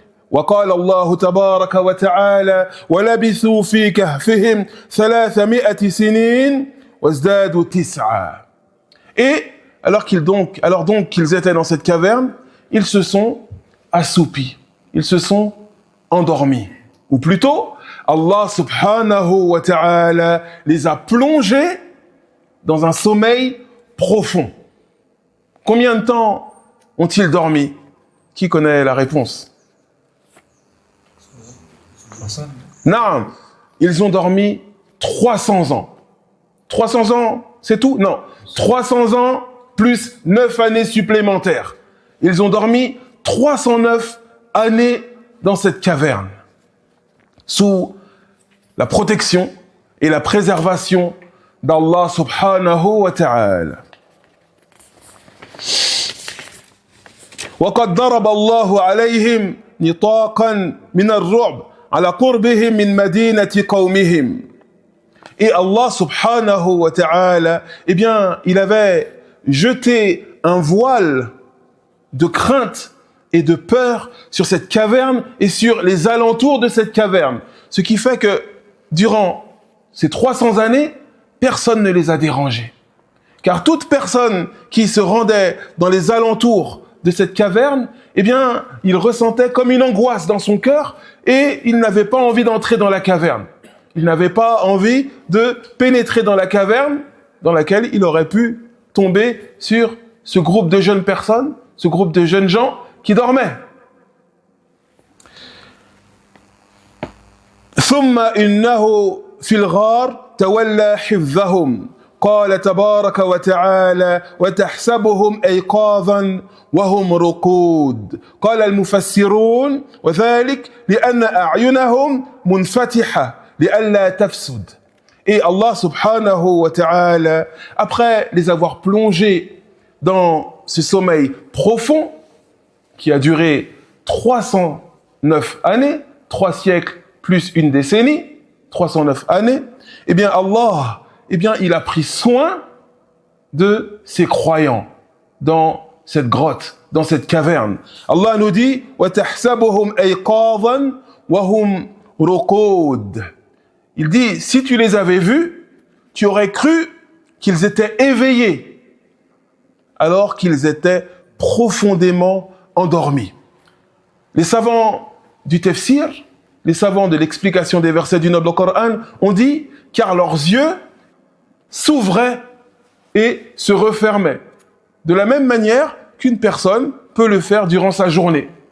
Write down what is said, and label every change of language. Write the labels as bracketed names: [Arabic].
[Arabic] وقال الله تبارك وتعالى ولبثوا في كهفهم 300 سنين وازدادوا 9. [French] Et alors donc qu'ils étaient dans cette caverne, ils se sont assoupis, ils se sont endormis. Ou plutôt, Allah subhanahu wa ta'ala les a plongés dans un sommeil profond. Combien de temps ont-ils dormi? Qui connaît la réponse? Non, ils ont dormi 300 ans. 300 ans, c'est tout? Non. 300 ans plus 9 années supplémentaires. Ils ont dormi 309 années dans cette caverne, sous la protection et la préservation d'Allah subhanahu wa ta'ala. [Arabic] وقد ضرب الله عليهم نطاقا من الرعب على قربهم من مدينة قومهم. [French] Et Allah subhanahu wa ta'ala, eh bien, il avait jeté un voile de crainte et de peur sur cette caverne et sur les alentours de cette caverne. Ce qui fait que, durant ces 300 années, personne ne les a dérangés. Car toute personne qui se rendait dans les alentours de cette caverne, eh bien, il ressentait comme une angoisse dans son cœur et il n'avait pas envie d'entrer dans la caverne. Il n'avait pas envie de pénétrer dans la caverne dans laquelle il aurait pu tomber sur ce groupe de jeunes personnes, ce groupe de jeunes gens qui dormaient. [Arabic] ثم إنه في الغار تولى حفظهم قال تبارك وتعالى وتحسبهم أيقاظا وهم رقود قال المفسرون وذلك لأن أعينهم منفتحة لئلا تفسد. [French] Et Allah subhanahu wa ta'ala, après les avoir plongés dans ce sommeil profond qui a duré 309 années, 3 siècles plus une décennie, 309 années, eh bien Allah, il a pris soin de ses croyants dans cette grotte, dans cette caverne. Allah nous dit [Arabic] وَتَحْسَبُهُمْ أَيْقَاظًا وَهُمْ رُقُودٌ. [French] Il dit, si tu les avais vus, tu aurais cru qu'ils étaient éveillés, alors qu'ils étaient profondément endormis. Les savants du tafsir, les savants de l'explication des versets du noble Coran ont dit, car leurs yeux s'ouvraient et se refermaient, de la même manière qu'une personne peut le faire durant sa journée.